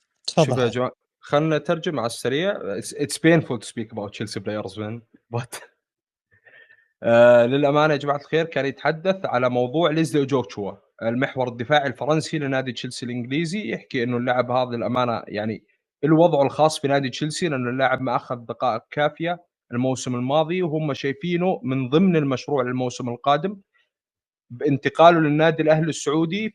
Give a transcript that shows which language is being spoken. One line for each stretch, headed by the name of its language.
Arabic: شوف يا جماعة، خلنا نترجم على السريع.
English: It's painful to speak about Chelsea players, man.
Arabic: But للأمانة يا جماعة الخير كان يتحدث على موضوع ليزلي أوجوتشوا، المحور الدفاعي الفرنسي لنادي تشيلسي الإنجليزي. يحكي إنه اللاعب هذا للأمانة يعني له وضعه الخاص في نادي تشيلسي، لأنه اللاعب ما أخذ دقائق كافية الموسم الماضي، وهم شايفينه من ضمن المشروع للموسم القادم بانتقاله للنادي الأهلي السعودي.